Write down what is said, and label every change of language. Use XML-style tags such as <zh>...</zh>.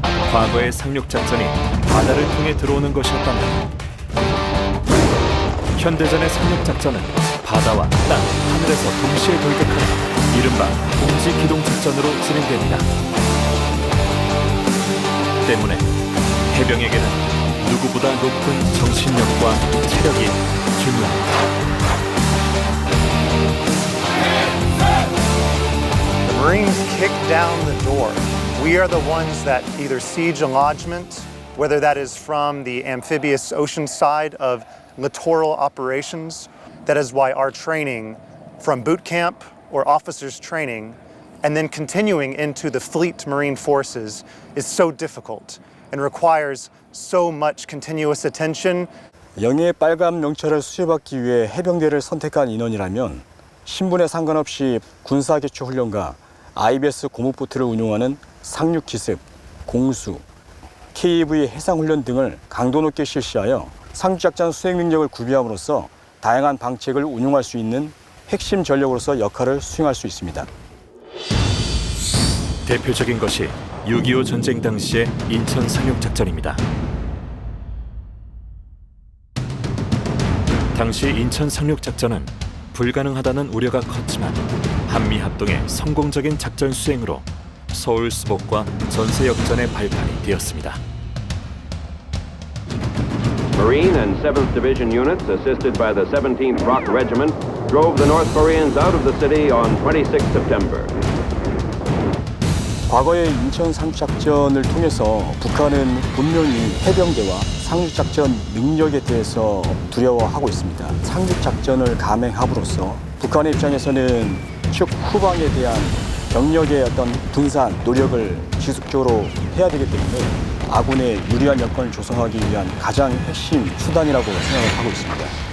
<ko>과거의 상륙작전이 바다를 통해 들어오는 것이었다면 현대전의 상륙작전은 바다와 땅, 하늘에서 동시에 돌격하는 이른바 동지기동작전으로 진행됩니다. 때문에 해병에게는 누구보다 높은 정신력과 체력이 중요합니다.</ko> <en>The Marines kick down the door. We are the ones that either siege a lodgment, whether that is from the amphibious ocean side of littoral operations. That is why our training from boot camp or officers training and then continuing into the fleet Marine forces is so difficult and requires so much continuous attention.</en> <ko>영예의 빨간 명찰을 수여받기 위해 해병대를 선택한 인원이라면 신분에 상관없이 군사기초훈련과 IBS 고무보트를 운용하는 상륙기습, 공수, KAV 해상훈련 등을 강도 높게 실시하여 상륙작전 수행 능력을 구비함으로써 다양한 방책을 운용할 수 있는 핵심 전력으로서 역할을 수행할 수 있습니다. 대표적인 것이 6.25 전쟁 당시의 인천 상륙작전입니다. 당시 인천 상륙작전은 불가능하다는 우려가 컸지만 한미 합동의 성공적인 작전 수행으로 서울 수복과 전세 역전의 발판이 되었습니다.</ko> <en>Marine and 7th Division units, assisted by the 17th Rock Regiment, drove the North Koreans out of the city on 26 September.</en> <ko>과거의 인천 상륙작전을 통해서 북한은 분명히 해병대와 상륙작전 능력에 대해서 두려워하고 있습니다. 상륙작전을 감행함으로써 북한의 입장에서는 즉 후방에 대한 병력의 어떤 분산 노력을 지속적으로 해야 되기 때문에 아군의 유리한 여건을 조성하기 위한 가장 핵심 수단이라고 생각을 하고 있습니다.</ko>